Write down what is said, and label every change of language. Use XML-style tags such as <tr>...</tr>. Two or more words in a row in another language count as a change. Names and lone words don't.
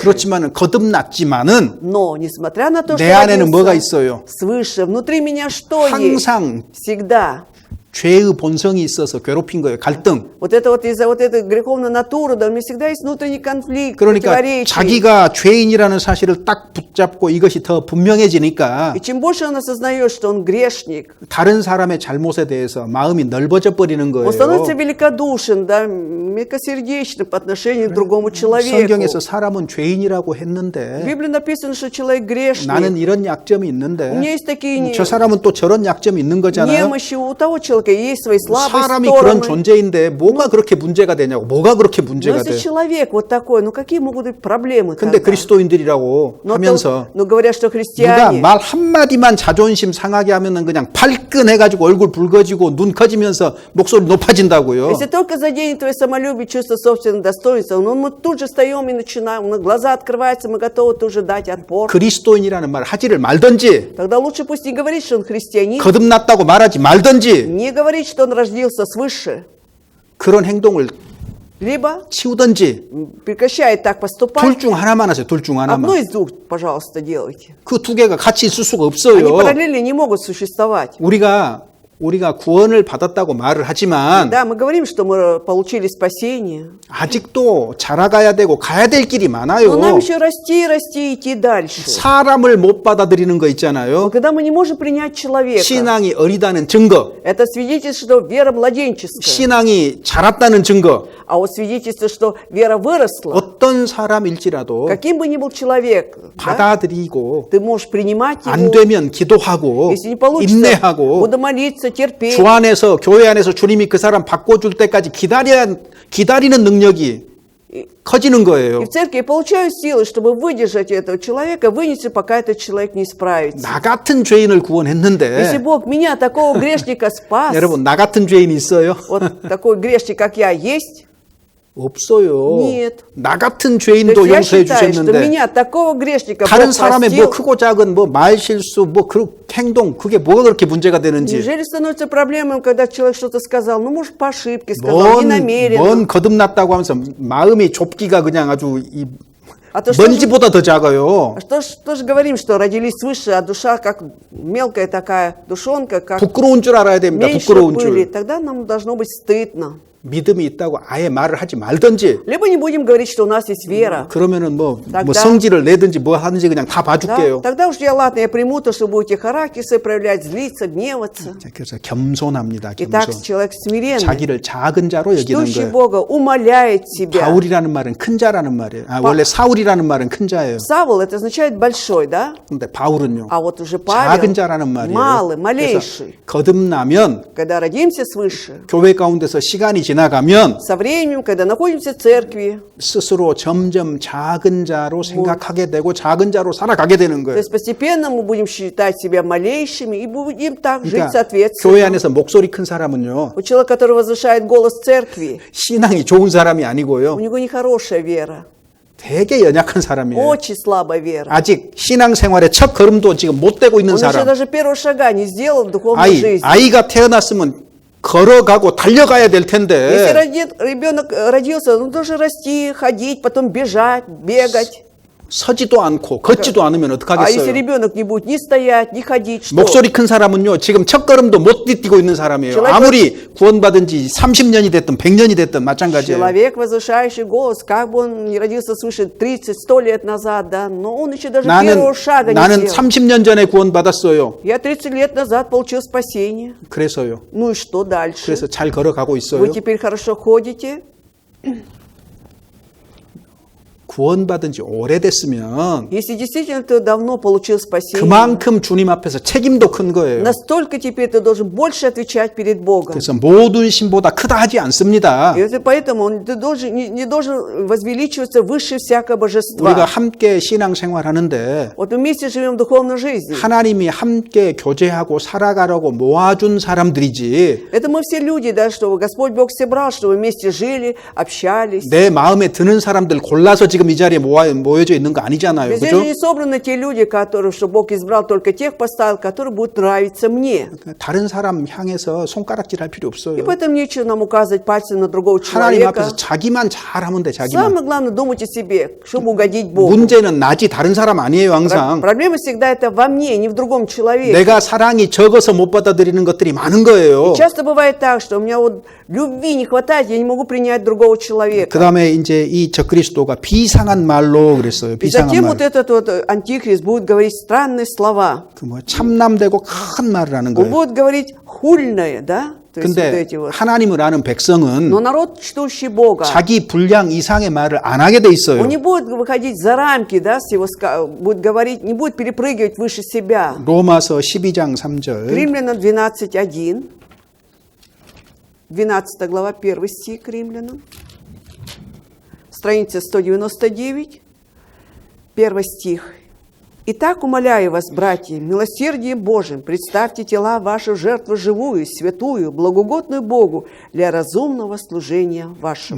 <ko>그렇지만 거듭났지만은</ko> <ru>Но, несмотря на то,</ru> <ko>내</ko> <ru>что</ru> <ko>안에는 뭐가</ko> <ru>родился</ru> <ko>있어요?</ko> <ru>свыше, внутри меня что есть?</ru> <ko>항상</ko> <ru>Всегда.</ru> <ko>죄의 본성이 있어서 괴롭힌 거예요. 갈등.</ko> <ru>Вот это вот из-за вот этой греховной натуры, да, у меня всегда есть внутренний конфликт,</ru> <ko>그러니까</ko> <ru>противоречие.</ru> <ko>자기가 죄인이라는 사실을 딱 붙잡고 이것이 더 분명해지니까</ko> <ru>И чем больше он осознает, что он грешник,</ru> <ko>다른 사람의 잘못에 대해서 마음이 넓어져 버리는</ko> <ru>он становится</ru> <ko>거예요.</ko> <ru>великодушен, да, мягкосердечным по отношению к другому человеку.</ru> <ko>성경에서 사람은 죄인이라고</ko> <ru>В</ru> <ko>했는데</ko> <ru>Библии написано, что человек грешник.</ru> <ko>나는 이런 약점이</ko> <ru>У</ru> <ko>있는데</ko> <ru>меня есть такие</ru> <ko>저 사람은 또 저런 약점이 있는 거잖아요.</ko> <ru>немощи, у того человека есть свои слабые</ru> <ko>사람이 그런</ko> <ru>стороны.</ru> <ko>존재인데 뭐가 그렇게 문제가 되냐고. 뭐가 그렇게</ko> <ru>Но</ru> <ko>문제가</ko> <ru>если</ru> <ko>돼.</ko> <ru>человек вот такой, ну какие могут быть проблемы</ru> <ko>근데</ko> <ru>тогда?</ru> <ko>그리스도인들이라고</ko> <ru>Но,</ru> <ko>하면서</ko> <ru>но говорят, что</ru> <ko>누가</ko> <ru>христиане,</ru> <ko>말 한마디만 자존심 상하게 하면은 그냥 발끈해가지고 얼굴 붉어지고 눈 커지면서 목소리 높아진다고요.</ko> <ru>если только заденет твое самолюбие, чувство собственного достоинства, ну мы тут же встаем и начинаем, ну, глаза открываются, мы готовы тут же дать отпор.</ru> <ko>그리스도인이라는 말 하지를 말든지</ko> <ru>Тогда лучше пусть не говорит, что он христианин,</ru> <ko>거듭났다고 말하지 말든지</ko> <ru>не говорит, что он родился свыше,</ru> <ko>그런 행동을</ko> <ru>либо</ru> <ko>치우든지</ko> <ru>прекращает так поступать.</ru> <ko>둘 중 하나만 하세요. 둘 중</ko> <ru>Одно</ru> <ko>하나만.</ko> <ru>из двух, пожалуйста, делайте.</ru> <ko>그 두 개가 같이 있을 수가</ko> <ru>Они</ru> <ko>없어요.</ko> <ru>параллельно не могут существовать.</ru> <ko>우리가 구원을 받았다고 말을 하지만</ko> <ru>Да, мы говорим, что мы получили спасение,</ru> <ko>아직도 자라가야 되고 가야 될 길이</ko> <ru>но</ru> <ko>많아요.</ko> <ru>нам еще расти, расти, идти дальше.</ru> <ko>사람을 못 받아들이는 거</ko> <ru>Но</ru> <ko>있잖아요.</ko> <ru>когда мы не можем принять человека,</ru> <ko>신앙이 어리다는 증거,</ko> <ru>это свидетельство, что вера младенческая.</ru> <ko>신앙이 자랐다는 증거.</ko> <ru>А вот свидетельство, что вера выросла,</ru> <ko>어떤 사람일지라도</ko> <ru>каким бы ни был человек, да,</ru> <ko>받아들이고</ko> <ru>ты можешь принимать</ru> <ko>안</ko> <ru>его,</ru> <ko>되면 기도하고</ko> <ru>если не получится,</ru> <ko>인내하고</ko> <ru>буду молиться, терпеть.</ru> <ko>주 안에서 교회 안에서 주님이 그 사람 바꿔줄 때까지 기다리는 능력이 커지는</ko> <ru>И</ru> <ko>거예요.</ko> <ru>в церкви я получаю силы, чтобы выдержать этого человека, вынести, пока этот человек не справится.</ru> <ko>나 같은 죄인을</ko> <ru>Если</ru> <ko>구원했는데</ko> <ru>Бог меня, такого грешника, спас,</ru> <ko>여러분 나 같은 죄인 있어요?</ko> <ru>вот такой грешник, как я, есть,</ru> <ko>없어요.</ko> <ru>Нет.</ru> <ko>나 같은</ko> <ru>то</ru> <ko>죄인도</ko> <ru>есть я</ru> <ko>용서해</ko> <ru>считаю, что</ru> <ko>주셨는데</ko> <ru>меня, такого грешника,</ru> <ko>다른</ko> <ru>Бог</ru> <ko>사람의 뭐</ko> <ru>простил.</ru> <ko>크고 작은 뭐 말실수 뭐 그 행동 그게 뭐가 그렇게 문제가 되는지</ko> <ru>Неужели становится проблемой, когда человек что-то сказал? Ну, может, по ошибке сказал, не намеренно.</ru> <ko>뭔 거듭났다고 하면서 마음이 좁기가 그냥 아주 이</ko> <ru>А то что же,</ru> <ko>먼지보다 더 작아요.</ko> <ru>что же говорим, что родились свыше, а душа как мелкая такая душонка, как</ru> <ko>부끄러운 줄 알아야 됩니다.</ko> <ru>меньше</ru> <ko>부끄러운</ko> <ru>пыли.</ru> <ko>줄.</ko> <ru>Тогда нам должно быть стыдно.</ru> <ko>믿음이 있다고 아예 말을 하지 말든지</ko> <ru>Либо не будем говорить, что у нас есть вера.</ru> <ko>그러면은 뭐</ko> <ru>тогда-</ru> <ko>성질을 내든지 뭐 하든지 그냥 다</ko> <ru>Да?</ru> <ko>봐줄게요.</ko> <ru>Тогда уж я, ладно, я приму то, что будете характер свой проявлять, злиться, гневаться.</ru> <ko>그래서 겸손합니다.</ko> <ru>Итак,</ru> <ko>겸손.</ko> <ru>человек смиренный,</ru> <ko>자기를 작은 자로 여기는</ko> <ru>ждущий</ru> <ko>거예요.</ko> <ru>Бога, умоляет себя.</ru> <ko>바울이라는 말은 큰 자라는 말이에요. 원래 사울이라는 말은 큰 자예요.</ko> <ru>Савл, это означает большой, да?</ru> <ko>근데 바울은요.</ko> <ru>А вот уже</ru> <ko>작은</ko> <ru>Павел,</ru> <ko>자라는 말이에요.</ko> <ru>малый,</ru> <ko>그래서</ko> <ru>малейший.</ru> <ko>거듭나면</ko> <ru>Когда родимся свыше,</ru> <ko>교회 가운데서 시간이 지나가면</ko> <ru>со временем, когда находимся в церкви,</ru> <ko>스스로 점점 작은 자로 생각하게 되고 작은 자로 살아가게 되는</ko> <ru>то</ru> <ko>거예요.</ko> <ru>есть постепенно мы будем считать себя малейшими и будем так жить</ru> <ko>그러니까</ko> <ru>соответственно.</ru> <ko>교회 안에서 목소리 큰 사람은요.</ko> <ru>У человека, который возвышает голос в церкви,</ru> <ko>신앙이 좋은 사람이</ko> <ru>у</ru> <ko>아니고요.</ko> <ru>него нехорошая вера,</ru> <ko>되게 연약한 사람이에요.</ko> <ru>очень слабая вера.</ru> <ko>아직 신앙생활의 첫 걸음도 지금 못 떼고 있는</ko> <ru>Он еще</ru> <ko>사람.</ko> <ru>даже первого шага не сделал в духовной жизни.</ru> <ko>아이가 태어났으면 걸어가고 달려가야 될</ko> <ru>Если</ru> <ko>텐데</ko> <ru>ребенок родился, он должен расти, ходить, потом бежать, бегать.</ru> <ko>서지도 않고 걷지도 않으면</ko> <ru>А если</ru> <ko>어떡하겠어요?</ko> <ru>ребенок не будет ни стоять, ни ходить, что?</ru> <ko>목소리 큰 사람은요, 지금 첫 걸음도 못 뛰고 있는 사람이에요.</ko> <ru>человек-</ru> <ko>아무리 구원받은 지 30년이 됐든 100년이 됐든 마찬가지예요.</ko> <ru>Человек, возвышающий голос, как бы он не родился свыше 30-100 лет назад, да, но он еще даже первого шага не</ru> <ko>나는</ko> <ru>сделал.</ru> <ko>30년 전에 구원받았어요.</ko> <ru>Я 30 лет назад получил спасение.</ru> <ko>그래서요.</ko> <ru>Ну и что дальше?</ru> <ko>그래서 잘 걸어가고</ko> <ru>Вы</ru> <ko>있어요.</ko> <ru>теперь хорошо ходите?</ru> <ko>구원받은 지 오래됐으면</ko> <ru>Если действительно ты давно получил спасение,</ru> <ko>그만큼 주님 앞에서 책임도 큰 거예요.</ko> <ru>настолько теперь ты должен больше отвечать перед Богом.</ru> <ko>그래서 모든 신보다 크다 하지 않습니다.</ko> <ru>И это поэтому ты не должен возвеличиваться выше всякого</ru> <ko>우리가</ko> <ru>божества.</ru> <ko>함께 신앙생활하는데</ko> <ru>Вот вместе живем в духовной жизни.</ru> <ko>하나님이 함께 교제하고 살아가려고 모아준 사람들이지</ko> <ru>Это мы все люди, да, что Господь Бог собрал, чтобы вместе жили, общались.</ru> <ko>내 마음에 드는 사람들 골라서 지금 지금 이 자리에 모여져 있는 거 아니잖아요.</ko> <ru>Здесь же</ru> <ko>그죠?</ko> <ru>не собраны те люди, которые, что Бог избрал только тех поставил, которые будут нравиться мне.</ru> <ko>다른 사람 향해서 손가락질 할 필요</ko> <ru>И</ru> <ko>없어요.</ko> <ru>поэтому нечего нам указывать пальцем на другого</ru> <ko>하나님</ko> <ru>человека.</ru> <ko>앞에서 자기만 잘하면 돼, 자기만.</ko> <ru>Самое главное думать о себе, чтобы угодить Богу.</ru> <ko>문제는 나지 다른 사람 아니에요, 항상.</ko> <ru>Проблема всегда это во мне, не в другом человеке.</ru> <ko>내가 사랑이 적어서 못 받아들이는 것들이 많은 거예요.</ko> <ru>Часто бывает так, что у меня вот любви не хватает, я не могу принять другого человека.</ru> <ko>그 다음에 이제 이 적그리스도가 비상한 말로 그랬어요.</ko> <ru>И</ru> <ko>비상한</ko> <ru>затем</ru> <ko>말.</ko> <ru>вот этот вот антихрист будет говорить странные слова.</ru> <ko>그 뭐 참남되고 큰 말을 하는</ko> <ru>Он</ru> <ko>거예요.</ko> <ru>будет говорить хульное, да? То есть вот</ru> <ko>근데</ko> <ru>эти вот.</ru> <ko>하나님을 아는 백성은</ko> <ru>Но народ, чтущий Бога,</ru> <ko>자기 분량 이상의 말을 안 하게 돼 있어요.</ko> <ru>он не будет выходить за рамки, да, с его будет говорить, не будет перепрыгивать выше себя.</ru> <ko>로마서 12장 3절.</ko> <ru>Римлянам 12:1. 12 глава, 1 стих к Римлянам. Страница 199, 1 стих. «Итак, умоляю вас, братья, милосердием Божьим, представьте тела ваши в жертву живую, святую, благогодную Богу для разумного служения вашего».</ru>